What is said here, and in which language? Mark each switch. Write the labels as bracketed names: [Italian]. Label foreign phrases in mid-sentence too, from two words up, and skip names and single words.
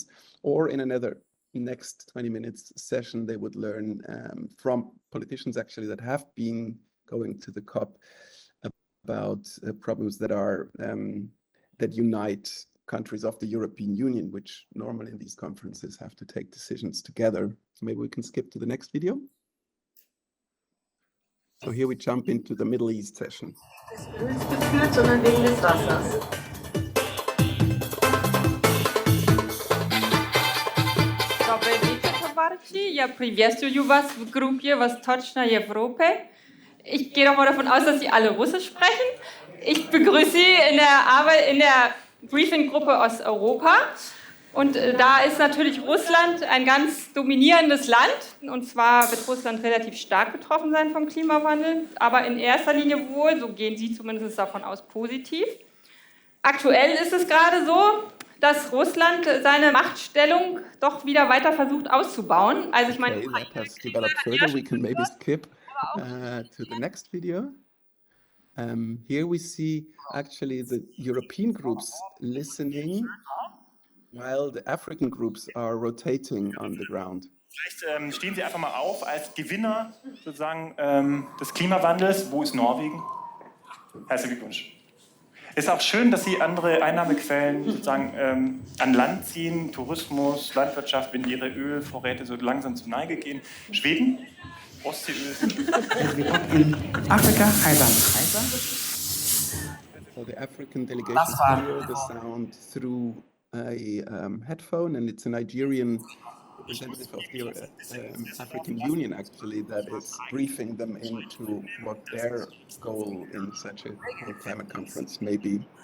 [English] Or in another next 20 minutes session, they would learn from politicians actually that have been going to the COP about problems that are that unite countries of the European Union, which normally in these conferences have to take decisions together. So maybe we can skip to the next video. So here we jump into the Middle East session. [German] Gefühlt, sondern wegen des Wassers. [Ukrainian] Добрий вечір, товариші. [Russian] Я приветствую вас в группе Восточной Европы. [German] Ich gehe doch mal davon aus, dass Sie alle Russisch sprechen. Ich begrüße Sie in der Briefinggruppe aus Europa. Und da ist natürlich Russland ein ganz dominierendes Land. Und zwar wird Russland relativ stark betroffen sein vom Klimawandel. Aber in erster Linie wohl, so gehen Sie zumindest davon aus, positiv. Aktuell ist es gerade so, dass Russland seine Machtstellung doch wieder weiter versucht auszubauen. Also ich meine, [English] Okay, that has developed further. We can maybe skip to the next video. Here we see actually the European groups listening while the African groups are rotating on the ground. [German] Vielleicht stehen Sie einfach mal auf als Gewinner sozusagen des Klimawandels. Wo ist Norwegen? Herzlichen Glückwunsch. Es ist auch schön, dass Sie andere Einnahmequellen sozusagen an Land ziehen, Tourismus, Landwirtschaft, wenn Ihre Ölvorräte so langsam zur Neige gehen. Schweden, Ostseeöl. In Afrika, Heiland. [English] So the African delegation hear the sound through a headphone, and it's a Nigerian representative of the African Union actually that is briefing them into what their goal in such a climate conference may be.